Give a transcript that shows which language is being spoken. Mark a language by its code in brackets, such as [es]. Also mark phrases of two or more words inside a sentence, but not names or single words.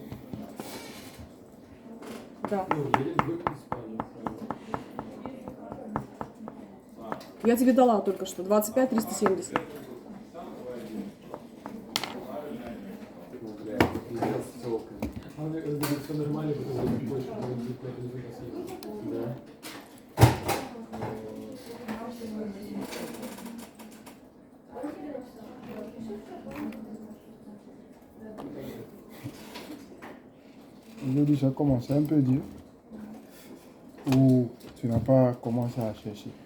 [ru] Да. Я тебе дала только что. 25 370. Все нормально, потому что больше да. [fr] Aujourd'hui, ça commence un peu dur. Ou tu n'as pas commencé à chercher.